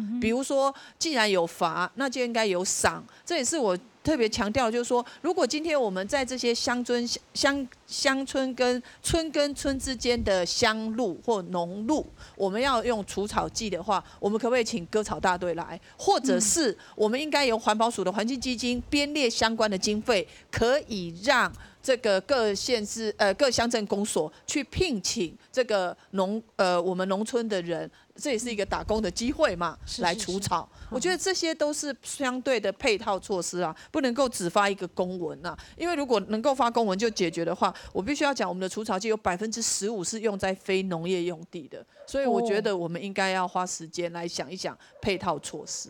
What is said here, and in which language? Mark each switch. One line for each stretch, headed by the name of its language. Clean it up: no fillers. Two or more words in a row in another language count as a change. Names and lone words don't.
Chinese: 比如說，既然有罰，那就應該有賞，這也是我特別強調，就是說，如果今天我們在這些鄉村跟村之間的鄉路或農路，我們要用除草劑的話，我們可不可以請割草大隊來，或者是我們應該由環保署的環境基金編列相關的經費，可以讓这个各县市各乡镇公所去聘请这个我们农村的人，这也是一个打工的机会嘛，来除草。我觉得这些都是相对的配套措施啊，不能够只发一个公文啊，因为如果能够发公文就解决的话，我必须要讲我们的除草剂有15%是用在非农业用地的，所以我觉得我们应该要花时间来想一想配套措施。